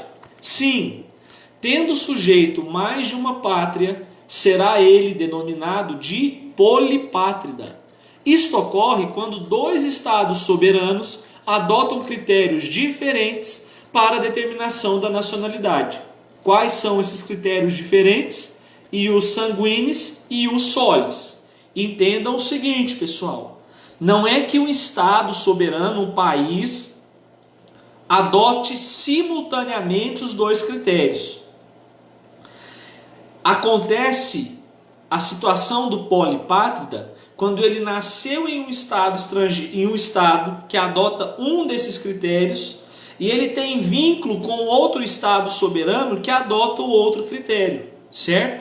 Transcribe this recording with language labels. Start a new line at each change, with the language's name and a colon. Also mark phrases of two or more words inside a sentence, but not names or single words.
Portuguese: Sim, tendo o sujeito mais de uma pátria, será ele denominado de polipátrida. Isto ocorre quando 2 estados soberanos adotam critérios diferentes para a determinação da nacionalidade. Quais são esses critérios diferentes?
Latin: Ius sanguinis e ius solis.
Portuguese: Entendam o seguinte, pessoal. Não é que um estado soberano, um país, adote simultaneamente os 2 critérios. Acontece a situação do polipátrida quando ele nasceu em um estado estrangeiro, em um estado que adota um desses critérios, e ele tem vínculo com outro estado soberano que adota o outro critério, certo?